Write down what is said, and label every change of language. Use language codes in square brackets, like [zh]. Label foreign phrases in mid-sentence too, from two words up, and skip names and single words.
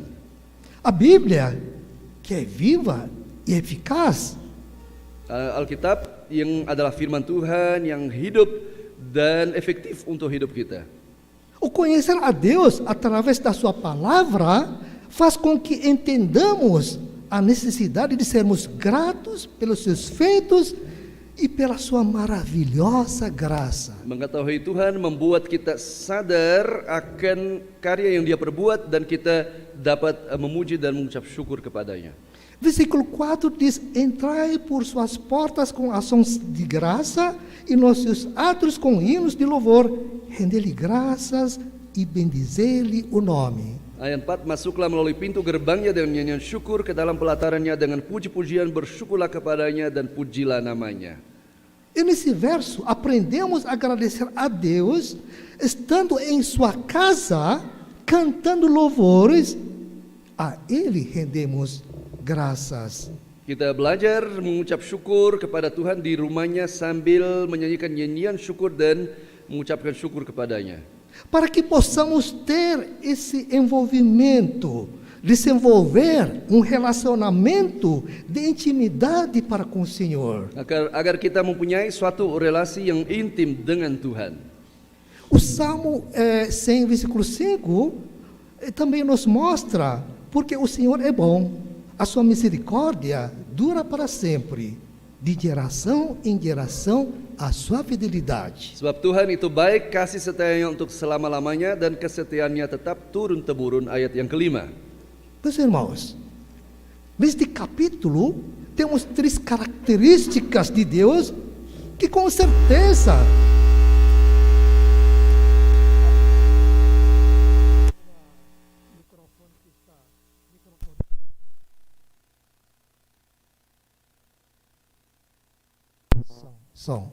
[pt] A Bíblia, que é viva e eficaz, [id] Alkitab yang adalah firman Tuhan yang hidup dan efektif untuk hidup kita. [pt] o conhecer a Deus através da sua palavra faz com que entendamos a necessidade de sermos gratos pelos seus feitos e pela sua maravilhosa graça. [id] Mengetahui Tuhan membuat kita sadar akan karya yang Dia perbuat dan kita dapat memuji dan mengucap syukur kepadanya. [pt] Versículo 4 diz: entrai por suas portas com ações de graça e nos seus átrios com hinos de louvor, render-lhe graças e bendizer-lhe o nome. [id] Ayat 4, masuklah melalui pintu gerbangnya dengan nyanyian syukur, ke dalam pelatarannya dengan puji-pujian, bersyukurlah kepadanya dan pujilah namanya. [pt] E nesse verso aprendemos a agradecer a Deus, estando em sua casa, cantando louvores, a Ele rendemos graças. [id] Kita belajar mengucap syukur kepada Tuhan di rumahnya sambil menyanyikan nyanyian syukur dan mengucapkan syukur kepadanya. [pt] Para que possamos ter esse envolvimento, desenvolver um relacionamento de intimidade para com o Senhor. [id] Agar kita mempunyai suatu relasi yang intim dengan Tuhan. [pt] O Salmo 100, versículo 5, também nos mostra, porque o Senhor é bom, a sua misericórdia dura para sempre, de geração em geração a sua fidelidade. [id] Sebab Tuhan itu baik, kasih setianya untuk selama-lamanya dan kesetiaannya tetap turun-temurun. Ayat yang kelima. [pt] Meus irmãos, neste capítulo temos 3 características de Deus que com certeza som.